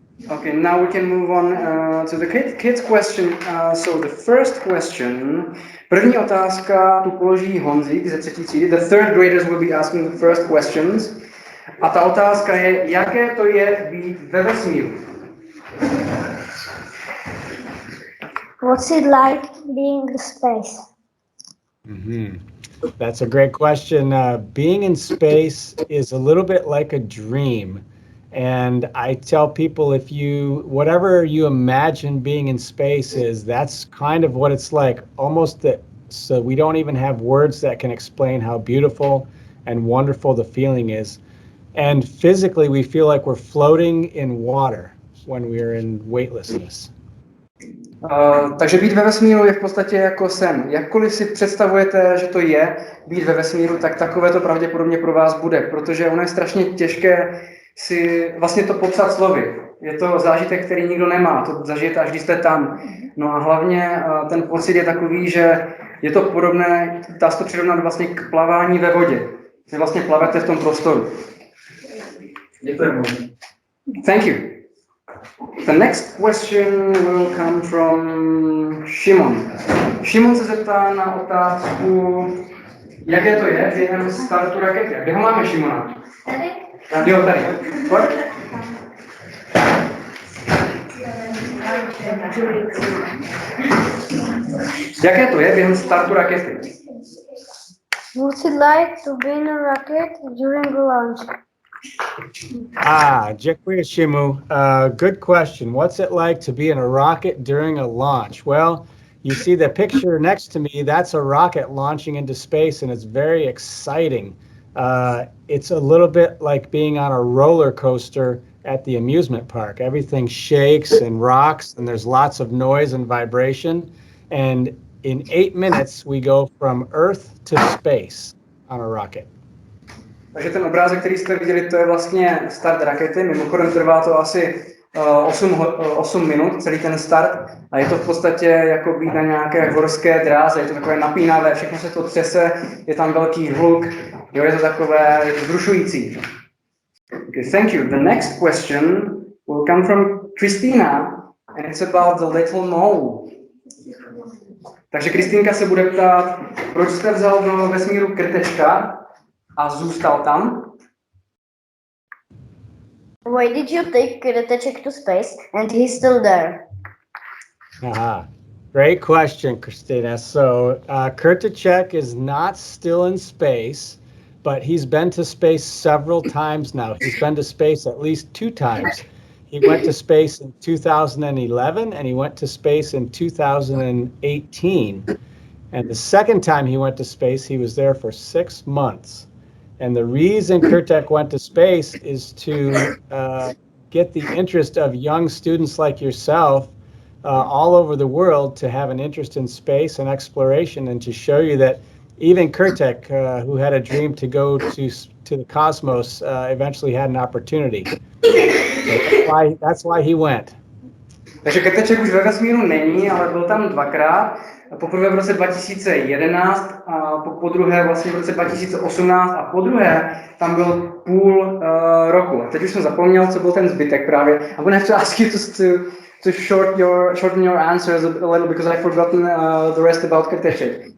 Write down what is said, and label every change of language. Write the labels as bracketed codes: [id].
[en] Okay, now we can move on to the kids question. So the first question, [cs] první otázka tu položí Honzík ze třetí třídy. [en] The third graders will be asking the first questions. [cs] A ta otázka je, jaké to je být ve vesmíru? [en] What's it like being in space? Mm-hmm. That's a great question. Being in space is a little bit like a dream. And I tell people, whatever you imagine being in space is, that's kind of what it's like. So we don't even have words that can explain how beautiful and wonderful the feeling is. And physically, we feel like we're floating in water when we're in weightlessness. [cs] Takže být ve vesmíru je v podstatě jako sen. Jakkoliv si představujete, že to je být ve vesmíru, tak takové to pravděpodobně pro vás bude, protože ono je strašně těžké si vlastně to popsat slovy. Je to zážitek, který nikdo nemá, to zažijete, až když jste tam. No a hlavně ten pocit je takový, že je to podobné, dá se to přirovnat vlastně k plavání ve vodě. Vy vlastně plavete v tom prostoru. Děkujeme. [en] Thank you. The next question will come from Šimon. [cs] Šimon se zeptá na otázku, jaké to je během startu rakety. Kde ho máme, Šimona? Tady. Jo, tady. Pojď. Jaké to je během startu rakety? [en] What's it like to be in a rocket during the launch? [cs] Děkuji, [en] Shimu. Good question. What's it like to be in a rocket during a launch? Well, you see the picture next to me, that's a rocket launching into space, and it's very exciting. It's a little bit like being on a roller coaster at the amusement park. Everything shakes and rocks, and there's lots of noise and vibration. And in 8 minutes, we go from Earth to space on a rocket. [cs] Takže ten obrázek, který jste viděli, to je vlastně start rakety. Mimochodem trvá to asi 8 minut, celý ten start. A je to v podstatě jako být na nějaké horské dráze. Je to takové napínavé, všechno se to třese, je tam velký hluk. Jo, je to takové vzrušující. [en] Okay, thank you. The next question will come from Christina, and it's about the little mole. [cs] Takže Kristýnka se bude ptát, proč jste vzal do vesmíru krtečka a zůstal tam? [en] Why did you take Krteček to space and he's still there? Great question, Christina. So Krteček is not still in space, but he's been to space several times now. He's been to space at least 2 times. He went to space in 2011 and he went to space in 2018. And the second time he went to space, he was there for 6 months. And the reason Krtek went to space is to get the interest of young students like yourself all over the world to have an interest in space and exploration, and to show you that even Krtek, who had a dream to go to the cosmos, eventually had an opportunity. That's why he went. [cs] Takže Krteček už ve vesmíru není, ale byl tam 2krát. Poprvé v roce 2011 a podruhé vlastně v roce 2018 a podruhé tam byl půl roku. A teď už jsem zapomněl, co byl ten zbytek právě. [en] I'm gonna have to ask you to shorten your answers a little because I've forgotten the rest about Krteček.